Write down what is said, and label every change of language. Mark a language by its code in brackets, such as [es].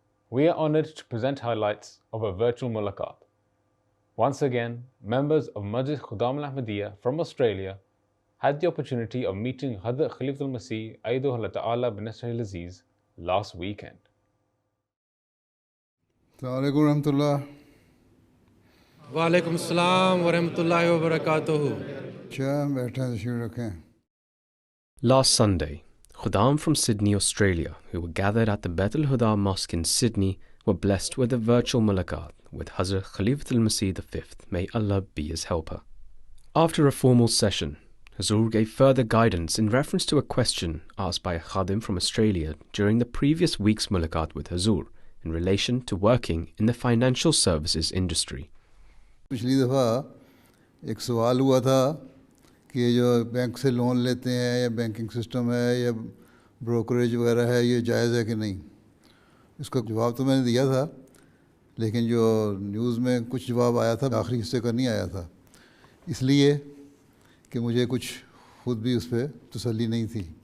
[en] We are honored to present highlights of a virtual mulaqat. Once again, members of HBzAhmadiyyaTV from Australia had the opportunity of meeting Huzoor Khalifatul-Masih Ayyadahullah Ta'ala bin-Nasrihil Aziz last weekend. [ur] السلام علیکم ورحمۃ اللہ۔ وعلیکم السلام ورحمۃ اللہ وبرکاتہ۔ اچھا بیٹھیں تشریف رکھیں۔ [en] Last Sunday, Khuddam from Sydney, Australia, who were gathered at the Beit al-Huda Mosque in Sydney, were blessed with a virtual mulaqat with Hazrat Khalifatul-Masih V, may Allah be his helper. After a formal session, Huzoor gave further guidance in reference to a question asked by a Khadim from Australia during the previous week's mulaqat with Huzoor in relation to working in the financial services industry. [ur] پچھلی دفعہ ایک سوال ہوا تھا کہ جو bank سے loan لیتے ہیں یا بینکنگ سسٹم ہے یا بروکریج وغیرہ ہے، یہ جائز ہے کہ نہیں۔ اس کا جواب تو میں نے دیا تھا، لیکن جو نیوز میں کچھ جواب آیا تھا آخری حصے کا نہیں آیا تھا، اس لیے کہ مجھے کچھ خود بھی اس پہ تسلی نہیں تھی۔